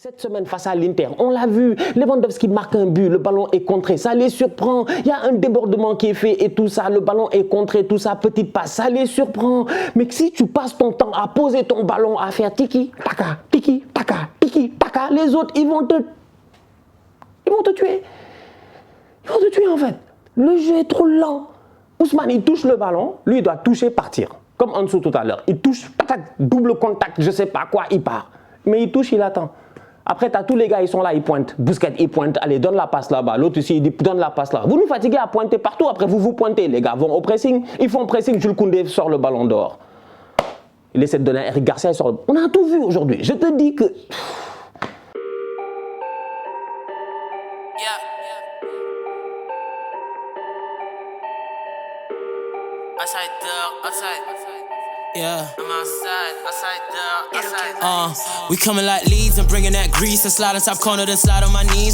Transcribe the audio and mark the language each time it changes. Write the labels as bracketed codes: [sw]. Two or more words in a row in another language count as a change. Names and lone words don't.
[fr] Cette semaine face à l'Inter, on l'a vu, Lewandowski marque un but, le ballon est contré, ça les surprend. Il y a un débordement qui est fait et tout ça, le ballon est contré, tout ça, petite passe, ça les surprend. Mais si tu passes ton temps à poser ton ballon, à faire tiki, taka, tiki, taka, tiki, taka, les autres, ils vont te tuer. Ils vont te tuer en fait. Le jeu est trop lent. Ousmane, il touche le ballon, lui, il doit toucher, partir. Comme en dessous tout à l'heure. Il touche, patate, double contact, je sais pas quoi, il part. Mais il touche, il attend. Après, tu as tous les gars, ils sont là, ils pointent. Busquets, il pointe, allez, donne la passe là-bas. L'autre ici, il dit, donne la passe là. Vous nous fatiguez à pointer partout, après vous pointez. Les gars vont au pressing, ils font pressing, Jules Koundé sort le ballon dehors. Il essaie de donner à Eric Garcia, il sort le... On a tout vu aujourd'hui. Je te dis que... [en] Yeah. I'm outside there, we coming like Leeds and bringing that grease and slide on top corner then slide on my knees.